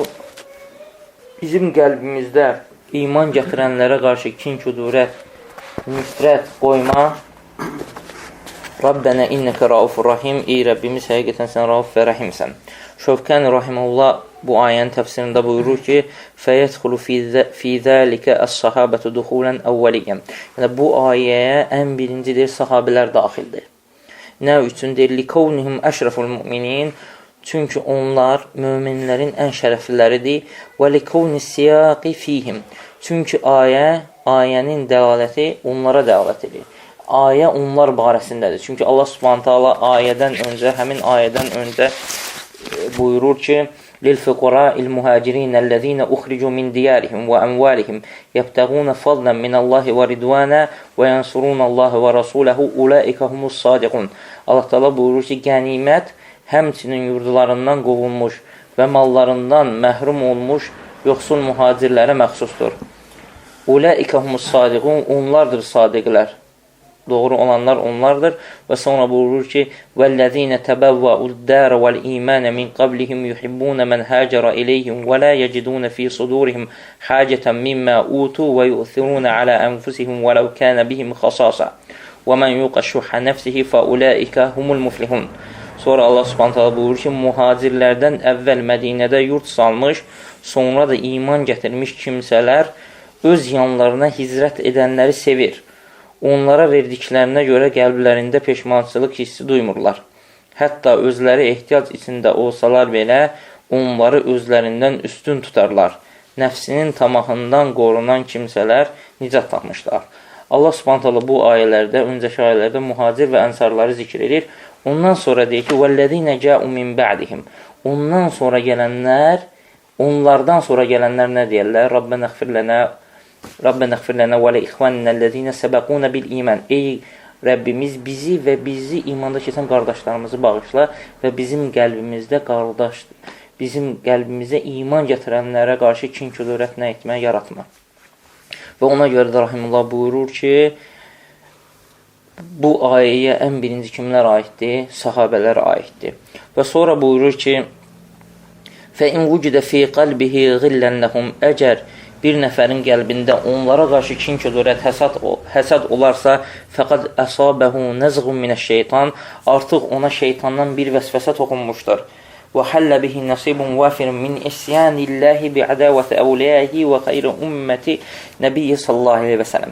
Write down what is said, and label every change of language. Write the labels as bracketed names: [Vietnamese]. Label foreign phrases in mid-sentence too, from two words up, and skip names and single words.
[Azerbaijani] Bizim qəlbimizdə iman gətirənlərə qarşı kin-kudurət, nifrət qoyma. [Arabic] ربنا إنك رؤوف رحيم. [Azerbaijani] Ey Rəbbimiz, həqiqətən sən rauf və rəhimsən. Şövkəni rahimullah bu ayənin təfsirində buyurur ki, [Arabic] فَيَدْخُلُ فِي ذَلِكَ الصَّحَابَةُ دُخُولًا أَوَّلِيًا. [Azerbaijani] Yəni, bu ayəyə ən birincidir, sahabələr daxildir. Nə üçündür? [Arabic] لِكَوْنِهُمْ أَشْرَفُ الْمُؤْمِنِينَ. [Azerbaijani] Çünki onlar möminlərin ən şərəfliləridir. [Arabic] وَلِكَوْنِ السِّيَاقِ فِيهِمْ. [Azerbaijani] Çünki ayənin dəlaləti onlara dəlalət edir. Ayə onlar barəsindədir. Çünki Allah [Arabic] سبحانه وتعالى [Azerbaijani] həmin ayədən öncə buyurur ki, [Arabic] لِلْفُقَرَاءِ الْمُهَاجِرِينَ الَّذِينَ أُخْرِجُوا مِنْ دِيَارِهِمْ وَأَمْوَالِهِمْ يَبْتَغُونَ فَضْلًا مِنَ اللَّهِ وَرِضْوَانًا وَيَنْصُرُونَ اللَّهَ وَرَسُولَهُ أُولَٰئِكَ هُمُ الصَّادِقُونَ. [Azerbaijani] Allah Teala buyurur ki, qənimət həmçinin yurdularından qovulmuş və mallarından məhrum olmuş yoxsul mühacirlərə məxsusdur. [Arabic] أُولَٰئِكَ هُمُ الصَّادِقُونَ. [Azerbaijani] Onlardır sadiqlər. Doğru olanlar onlardır. Və sonra buyurur ki, [Arabic] وَالَّذِينَ تَبَوَّأُوا الدَّارَ وَالْإِيمَانَ مِنْ قَبْلِهِمْ يُحِبُّونَ مَنْ هَاجَرَ إِلَيْهِمْ وَلَا يَجِدُونَ فِي صُدُورِهِمْ حَاجَةً مِمَّا أُوتُوا وَيُؤْثِرُونَ عَلَى أَنفُسِهِمْ وَلَوْ كَانَ بِهِمْ خَصَاصَةٌ وَمَنْ يُوقَ شُحَّ نَفْسِهِ فَأُولَٰئِكَ هُمُ الْمُفْلِحُونَ. [Azerbaijani] Sonra Allah [Arabic] سبحانه وتعالى [Azerbaijani] buyurur ki, muhacirlərdən əvvəl Mədinədə yurt salmış, sonra da iman gətirmiş kimsələr öz yanlarına hicrət edənləri sevir. Onlara verdiklərinə görə qəlblərində peşmançılıq hissi duymurlar. Hətta özləri ehtiyac içində olsalar belə, onları özlərindən üstün tutarlar. Nəfsinin tamahından qorunan kimsələr nicat tapmışlar. Allah [Arabic] سبحانه وتعالى [Azerbaijani] bu ayələrdə, öncəki ayələrdə mühacir və ənsarları zikr edir. Ondan sonra deyir ki, [Arabic] وَالَّذِينَ جَاءُوا مِنْ بَعْدِهِمْ. [Azerbaijani] Onlardan sonra gələnlər nə deyirlər? [Arabic] ربنا اغفر لنا ولإخواننا الذين سبقونا بالإيمان. [Azerbaijani] Ey Rəbbimiz, bizi və bizi imanda keçən qardaşlarımızı bağışla və bizim qəlbimizə iman gətirənlərə qarşı kin-kudurət nə etmə, yaratma. Və ona görə də Rahimullah buyurur ki, bu ayəyə ən birinci kimlər aiddir? Sahabələr aiddir. Və sonra buyurur ki, [Arabic] فَإِنْ وُجِدَ فِي قَلْبِهِ غِلًّا لَهُمْ أَجَرٍ. [Azerbaijani] Bir nəfərin qəlbində onlara qarşı kin-kudurət, həsəd olarsa, [Arabic] فقد أصابه نزغ من الشيطان. [Azerbaijani] Artıq ona şeytandan bir vəsvəsə toxunmuşdur. [Arabic] وحل به نصيب وافر من عصيان الله بعداوة أوليائه وخير أمة نبيه صلى الله عليه وسلم.